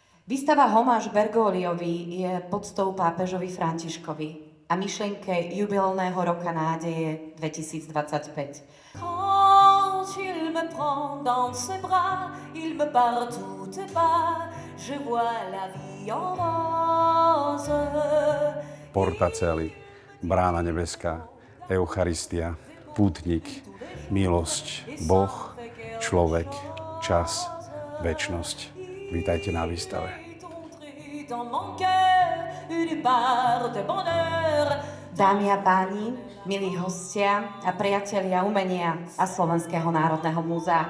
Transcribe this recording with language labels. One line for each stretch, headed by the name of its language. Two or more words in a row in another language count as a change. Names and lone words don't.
Slovak: Výstava Homáž Bergoliovi je podstou pápežovi Františkovi a myšlienke jubilejného roka nádeje 2025.
French: Quand il me prend dans ses bras, il me parle tout bas, je vois la vie en rose.
Slovak: Portaceli, brána nebeská, Eucharistia, pútnik, milosť, Boh, človek, čas, večnosť. Vítajte na výstave. Dámy a páni, milí hostia a priatelia umenia a Slovenského národného múzea.